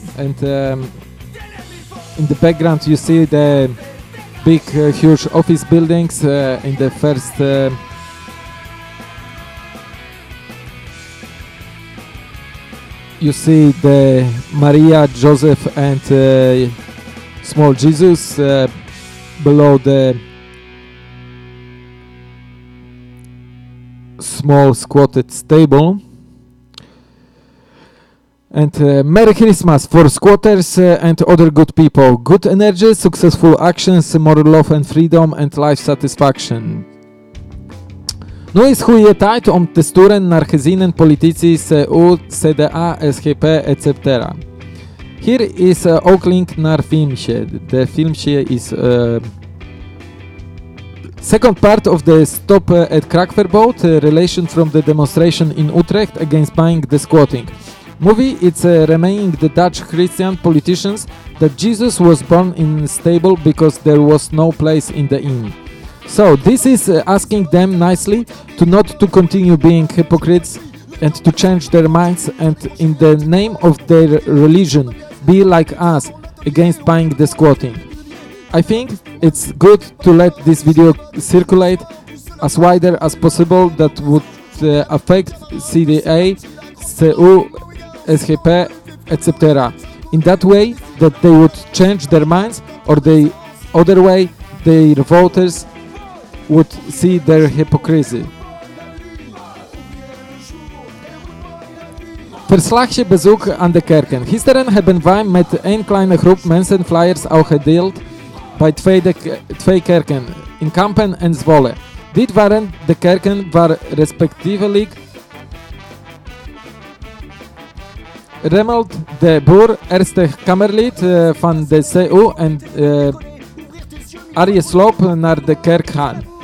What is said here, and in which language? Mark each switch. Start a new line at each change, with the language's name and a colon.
English: And in the background you see the big huge office buildings in the first you see the Maria, Joseph and small Jesus below the small squatted table. And Merry Christmas for squatters and other good people. Good energy, successful actions, more love and freedom and life satisfaction.
Dutch: Nu is goede tijd om te sturen naar gezinnen, politici, CU, CDA, SGP, etc. Hier is ook link naar filmpje. De filmpje is
English: second part of the stop at crackverbod, relation from the demonstration in Utrecht against buying the squatting. Movie, it's remaining the Dutch Christian politicians that Jesus was born in stable because there was no place in the inn. So this is asking them nicely to not to continue being hypocrites and to change their minds and in the name of their religion be like us against buying the squatting. I think it's good to let this video circulate as wider as possible that would affect CDA, CU, SGP, etc. In that way that they would change their minds or the other way their voters would see their hypocrisy.
Dutch: Verslagje bezoek aan de kerken. Gisteren hebben wij met een kleine groep mensen flyers al gedeeld bij twee kerken, in Kampen en Zwolle. Dit waren de kerken waar respectievelijk Remmelt de Boer, eerste kamerlid van de CU en Arje Sloop naar de kerk gaan.